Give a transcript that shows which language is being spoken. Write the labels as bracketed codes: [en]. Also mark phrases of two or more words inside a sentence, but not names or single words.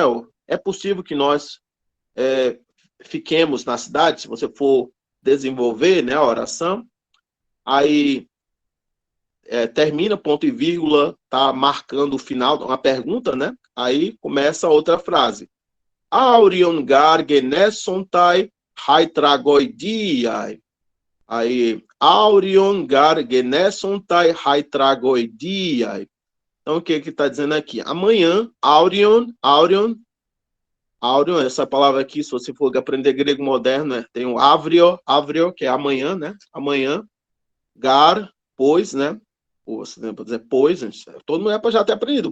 [pt] É possível que nós fiquemos na cidade, se você for desenvolver, né, a oração, aí termina, ponto e vírgula, tá marcando o final, uma pergunta, né? Aí começa outra frase. [el] Αὔριον γὰρ γενήσονται αἱ τραγῳδίαι. Aí, Αὔριον γὰρ γενήσονται αἱ τραγῳδίαι. [pt] Então, o que está dizendo aqui? Amanhã, Aurion, essa palavra aqui, se você for aprender grego moderno, né, tem o avrio, que é amanhã, né? Amanhã, gar, pois, né? Você pode dizer pois, todo mundo já ter aprendido.